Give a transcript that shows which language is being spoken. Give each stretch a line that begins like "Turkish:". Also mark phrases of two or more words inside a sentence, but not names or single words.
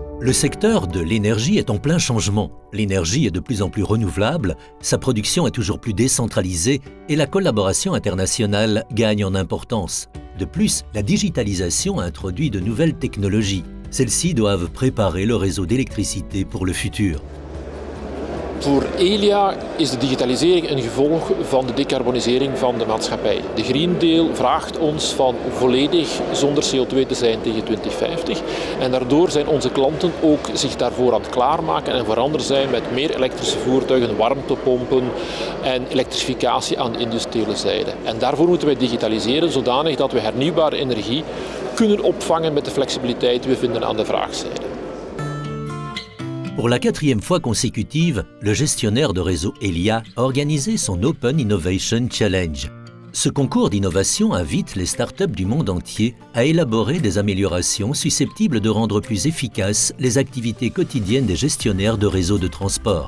French: Le secteur de l'énergie est en plein changement. L'énergie est de plus en plus renouvelable, sa production est toujours plus décentralisée et la collaboration internationale gagne en importance. De plus, la digitalisation a introduit de nouvelles technologies. Celles-ci doivent préparer le réseau d'électricité pour le futur.
Dutch: Voor Elia is de digitalisering een gevolg van de decarbonisering van de maatschappij. De Green Deal vraagt ons van volledig zonder CO2 te zijn tegen 2050. En daardoor zijn onze klanten ook zich daarvoor aan het klaarmaken en veranderen zijn met meer elektrische voertuigen, warmtepompen en elektrificatie aan de industriële zijde. En daarvoor moeten wij digitaliseren zodanig dat we hernieuwbare energie kunnen opvangen met de flexibiliteit die we vinden aan de vraagzijde.
French: Pour la 4e fois consécutive, le gestionnaire de réseau Elia a organisé son Open Innovation Challenge. Ce concours d'innovation invite les startups du monde entier à élaborer des améliorations susceptibles de rendre plus efficaces les activités quotidiennes des gestionnaires de réseaux de transport.